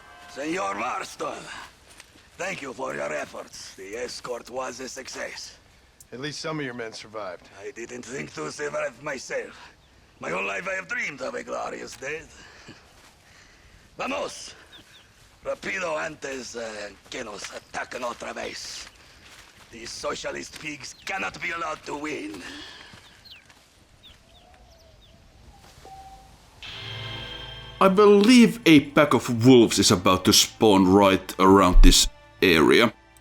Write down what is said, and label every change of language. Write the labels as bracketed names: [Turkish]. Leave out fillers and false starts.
[English] Senor Marston, thank you for your efforts. The escort was a success. At least some of your men survived. I didn't think to survive myself. My whole life I have dreamed of a glorious death. [Spanish] Vamos! Rapido antes que nos ataquen otra vez. [English] These socialist pigs cannot be allowed to win. I believe a pack of wolves is about to spawn right around this area.